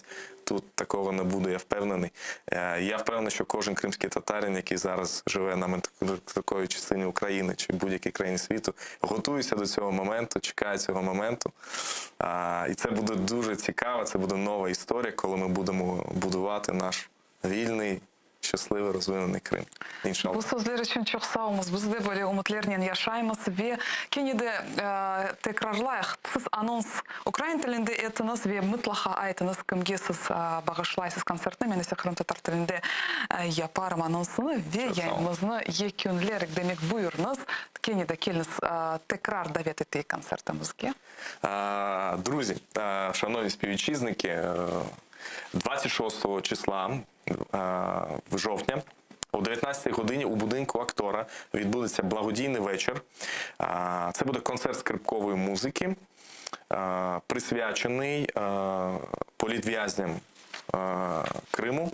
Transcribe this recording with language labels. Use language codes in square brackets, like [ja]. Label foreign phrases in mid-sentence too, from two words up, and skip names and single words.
[uk] Тут такого не буде, я впевнений. Я впевнений, що кожен кримський татарин, який зараз живе на такої частині України чи будь-якій країні світу, готується до цього моменту, чекає цього моменту. І це буде дуже цікаво, це буде нова історія, коли ми будемо будувати наш вільний, şaşlığı розвинений Крим. [crh] İnşallah. Bu sözler için çok sağ olunuz. Biz de böyle umutlarla yaşayımız ve kenide tekrarlayıq. Siz anons Ukrayn tilinde etiniz ve mutlaka aytınız kimge siz bağışlaysız konsertini. Ben ise Kırım Tatar tilinde yaparım anonsunu ve yayınımızını yekünlerek demek buyurunuz. Kenide keliniz tekrar davet ettiği konsertimizge. [uk] Друзі, шановні співвітчизники, 26 числа жовтня о 19-й годині у будинку актора відбудеться благодійний вечір. Це буде концерт скрипкової музики, присвячений політв'язням Криму.